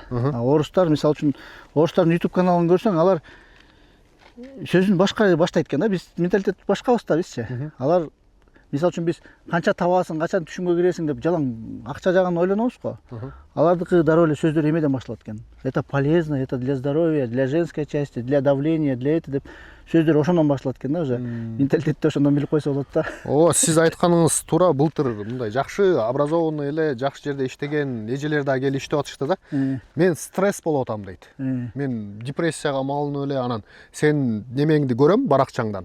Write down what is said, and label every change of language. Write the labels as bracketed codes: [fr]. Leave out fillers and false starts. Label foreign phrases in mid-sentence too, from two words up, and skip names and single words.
[ky] Орустар, мисалы үчүн, орустардын YouTube каналын көрсөң, алар сөзүн башка баштайт экен да. Биз менталитет башкабыз да бизчи. Алар мисалы үчүн биз канча табасың, качан түшүмгө киресиң деп жалаң акча жагын ойлонобуз го. Алардыкы дароо эле сөздөр эмеден башталат экен. [ru] Это полезно, это для здоровья, для женской части, для давления, для это [ky] деп сөздөр ошондон башталат экен да, уже менталитетти ошондон билип койсо болот да. Сиз айтканыңыз туура, былтыр мындай жакшы образованный эле, жакшы жерде иштеген эжелер да келип иштеп атышты да. Мен стресс болуп атам дейт. Мен депрессияга малынып эле, анан сен немеңди көрөм баракчаңдан.